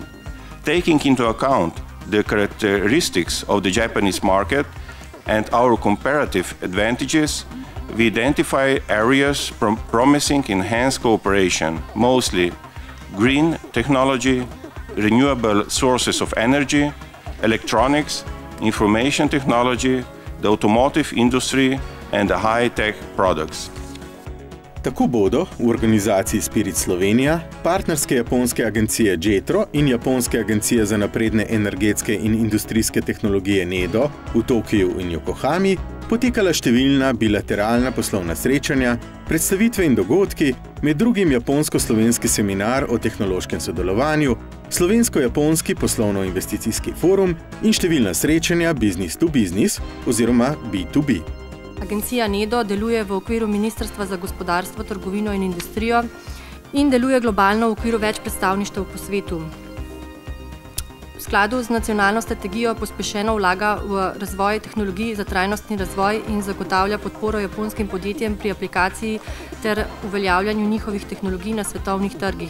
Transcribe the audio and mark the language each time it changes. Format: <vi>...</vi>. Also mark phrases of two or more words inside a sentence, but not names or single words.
<en>Taking into account the characteristics of the Japanese market and our comparative advantages, we identify areas promising enhanced cooperation, mostly green technology, renewable sources of energy, electronics, information technology, the automotive industry and the high-tech products.</en> <sl>Tako bodo v organizaciji Spirit Slovenija, partnerske japonske agencije JETRO in japonske agencije za napredne energetske in industrijske tehnologije NEDO v Tokiju in Yokohami potekala številna bilateralna poslovna srečanja, predstavitve in dogodki, med drugim japonsko-slovenski seminar o tehnološkem sodelovanju, slovensko-japonski poslovno-investicijski forum in številna srečanja</sl> <en>business to business</en> <sl>oziroma B2B. Agencija NEDO deluje v okviru Ministrstva za gospodarstvo, trgovino in industrijo in deluje globalno v okviru več predstavništev po svetu. V skladu z nacionalno strategijo pospešeno vlaga v razvoj tehnologij za trajnostni razvoj in zagotavlja podporo japonskim podjetjem pri aplikaciji ter uveljavljanju njihovih tehnologij na svetovnih trgih.</sl>